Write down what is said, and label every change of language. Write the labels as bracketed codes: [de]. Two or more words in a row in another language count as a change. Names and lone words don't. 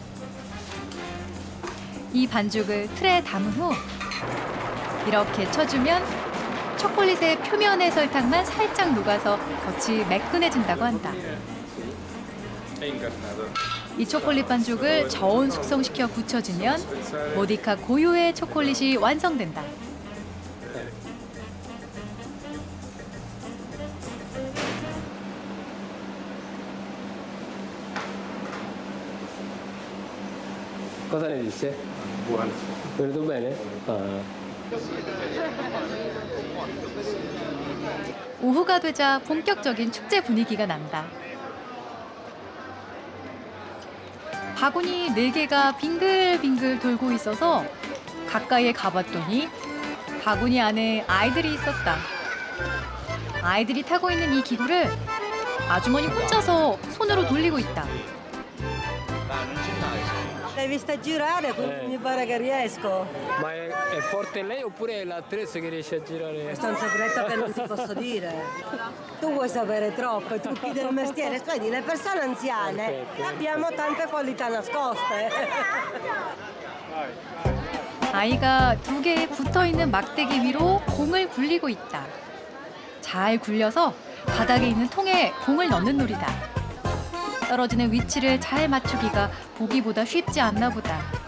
[ko] 이 반죽을 틀에 담은 후 이렇게 쳐주면 초콜릿의 표면의 설탕만 살짝 녹아서 겉이 매끈해진다고 한다. 이 초콜릿 반죽을 저온 숙성시켜 굳혀주면 모디카 고유의 초콜릿이 완성된다. [it] Cosa ne dice? Buono. Venuto bene? [ko] 오후가 되자 본격적인 축제 분위기가 난다. 바구니 4개가 빙글빙글 돌고 있어서 가까이에 가봤더니 바구니 안에 아이들이 있었다. 아이들이 타고 있는 이 기구를 아주머니 혼자서 손으로 돌리고 있다. [it] L'hai vista girare? Mi pare che riesco. Ma è forte lei oppure è l'attrezzo che riesce a girare? Questo è un segreto che non ti posso dire. Tu vuoi sapere troppo, i trucchi del mestiere. Vedi, le persone anziane abbiamo tante qualità nascoste. [ko] 아이가 2개의 붙어있는 막대기 위로 공을 굴리고 있다. 잘 굴려서 바닥에 있는 통에 공을 넣는 놀이다. 떨어지는 위치를 잘 맞추기가 보기보다 쉽지 않나 보다.